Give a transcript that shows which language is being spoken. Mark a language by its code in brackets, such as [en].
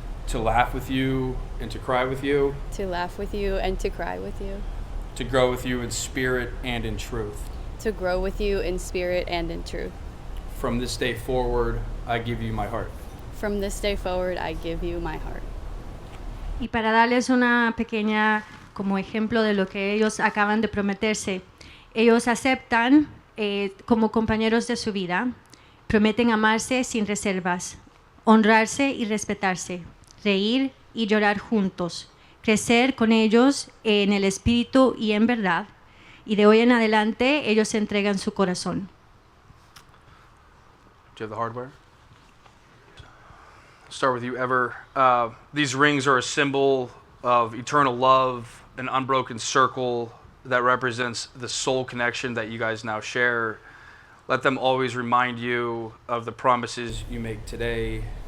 [en] to laugh with you and to cry with you, to laugh with you and to cry with you, to grow with you in spirit and in truth. to grow with you in spirit and in truth. From this day forward, I give you my heart. From this day forward, I give you my heart. [es] Y para darles una pequeña como ejemplo de lo que ellos acaban de prometerse, ellos aceptan como compañeros de su vida, prometen amarse sin reservas, honrarse y respetarse, reír y llorar juntos, crecer con ellos en el espíritu y en verdad, y de hoy en adelante ellos entregan su corazón. [en] Do you have the hardware? Start with you, Ever. These rings are a symbol of eternal love, an unbroken circle that represents the soul connection that you guys now share. Let them always remind you of the promises you make today.